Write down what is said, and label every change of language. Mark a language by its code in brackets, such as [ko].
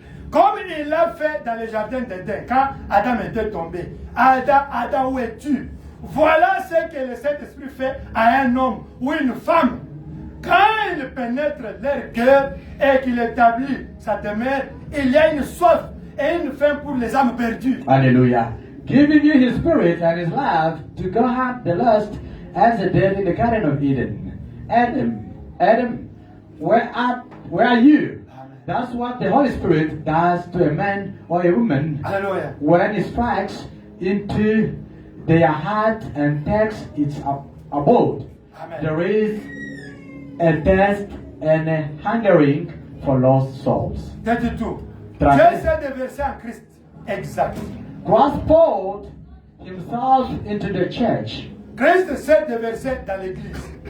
[fr] Comme il l'a fait dans le jardin d'Éden, quand Adam était tombé. Adam, où es-tu? Voilà ce que le Saint-Esprit fait à un homme ou une femme. Quand il pénètre leur cœur et qu'il établit sa demeure, il y a une soif et une faim pour les âmes perdues. Alléluia. [en] Giving you his spirit and his love to go hunt the lust as he did in the Garden of Eden. Adam, where are you? That's what the Holy Spirit does to a man or a woman [fr] Alléluia. [en] when it strikes into their heart and takes its abode. Amen. There is a thirst and a hungering for lost souls. 32. [fr] Traduit. Dieu s'est déversé en Christ. Exact. [en] Christ poured himself into the church. [fr] Christ s'est déversé dans l'église.